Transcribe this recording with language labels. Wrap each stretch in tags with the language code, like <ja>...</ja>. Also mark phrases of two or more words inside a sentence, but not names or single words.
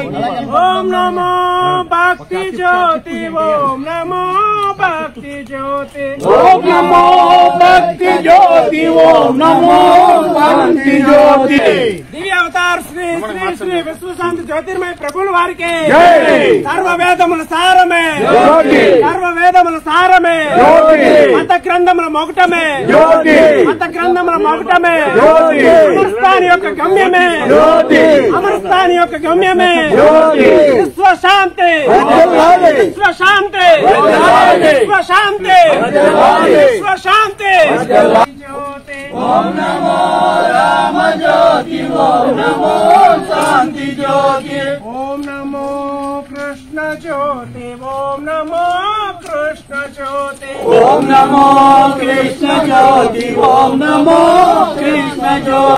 <sa>ओम नमो भक्ति ज्योति ओम नमो भक्ति ज्योति ओम नमो भक्ति ज्योति ओम नमो शांति ज्योति</sa> <te>दिव्य अवतार श्री श्री श्री विश्व शांति ज्योतिर्मय प्रभुల వారికి సర్వ వేదముల సారమే సర్వ వేదముల సారమే మత గ్రంథముల మొగటమే మత గ్రంథముల మొగటమే అమరస్థాని యొక్క గమ్యమే అమరస్థాని యొక్క గమ్యమే విశ్వ శాంతి విశ్వ శాంతి విశ్వ శాంతి విశ్వ శాంతి జ్యోతి</te> <sa>ओम नमो राम ज्योति ओम नमो शांति ज्योति ओम नमो कृष्ण ज्योति ओम नमो कृष्ण ज्योति ओम नमो कृष्ण ज्योति ओम नमो कृष्ण ज्योति</sa>